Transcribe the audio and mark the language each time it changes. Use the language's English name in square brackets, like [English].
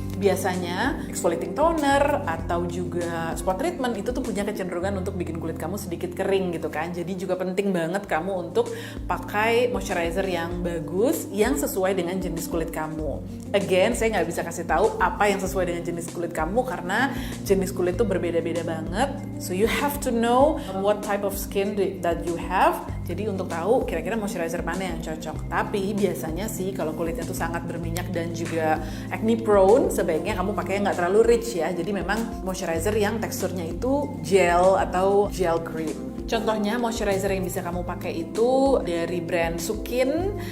[Indonesian] Biasanya exfoliating toner atau juga spot treatment itu tuh punya kecenderungan untuk bikin kulit kamu sedikit kering gitu kan. Jadi juga penting banget kamu untuk pakai moisturizer yang bagus, yang sesuai dengan jenis kulit kamu. [English] Again, [Indonesian] saya nggak bisa kasih tahu apa yang sesuai dengan jenis kulit kamu karena jenis kulit itu berbeda-beda banget. [English] So you have to know what type of skin that you have. [Indonesian] Jadi untuk tahu kira-kira moisturizer mana yang cocok. Tapi biasanya sih kalau kulitnya tuh sangat berminyak dan juga acne prone, sebaiknya kamu pakai nggak terlalu rich ya. Jadi memang moisturizer yang teksturnya itu gel atau gel cream. Contohnya moisturizer yang bisa kamu pakai itu dari brand Sukin.